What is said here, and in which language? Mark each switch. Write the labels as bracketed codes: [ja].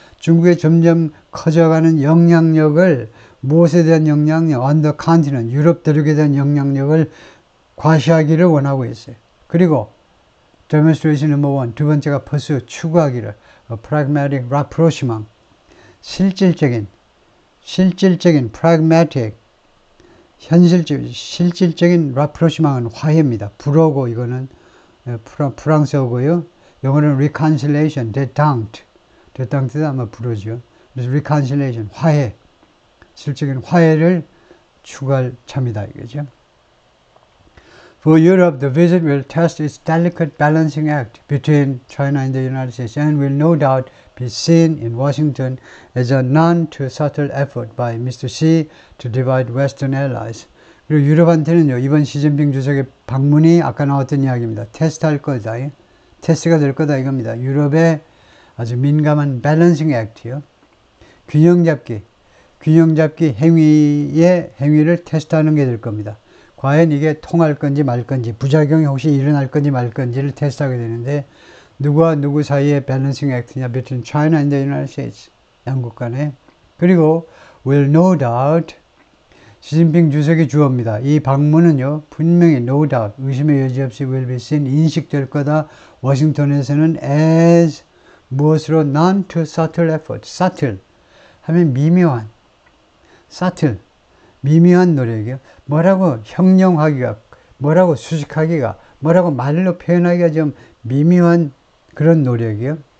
[ko] 중국의 점점 커져가는 영향력을 무엇에 대한 영향력? [en] On the continent. [ko] 유럽 대륙에 대한 영향력을 과시하기를 원하고 있어요. 그리고 [en] demonstration number 1. [ko] 두 번째가 pursue. 추구하기를. [en] pragmatic rapprochement. [ko] 실질적인 pragmatic 실질적인 rapprochement은 화해입니다. 불어고 이거는 프랑스어고요. 영어는 reconciliation, détente 아마 불어죠. 그래서 reconciliation, 화해, 실질적인 화해를 추구할 참이다 이거죠. [en] For Europe, the visit will test its delicate balancing act between China and the United States and will no doubt be seen in Washington as a none too subtle effort by Mr. Xi to divide Western allies. [ko] 그리고 유럽한테는요, 이번 시진핑 주석의 방문이 아까 나왔던 이야기입니다. 테스트할 거다. 테스트가 될 거다 이겁니다. 유럽의 아주 민감한 밸런싱 액트요. 균형 잡기 행위를 테스트하는 게 될 겁니다. 과연 이게 통할 건지 말 건지, 부작용이 혹시 일어날 건지 말 건지를 테스트하게 되는데, 누구와 누구 사이의 밸런싱 액트냐, [en] between China and the United States, [ko] 양국 간에. 그리고 [en] will no doubt, [ko] 시진핑 주석이 주어입니다. 이 방문은요, 분명히 no doubt, 의심의 여지 없이 [en] will be seen, [ko] 인식될 거다. 워싱턴에서는 as, 무엇으로? [en] non too subtle effort, [ko] subtle 하면 미묘한, subtle, 미묘한 노력이요. 뭐라고 형용하기가, 뭐라고 수식하기가, 뭐라고 말로 표현하기가 좀 미묘한 그런 노력이요.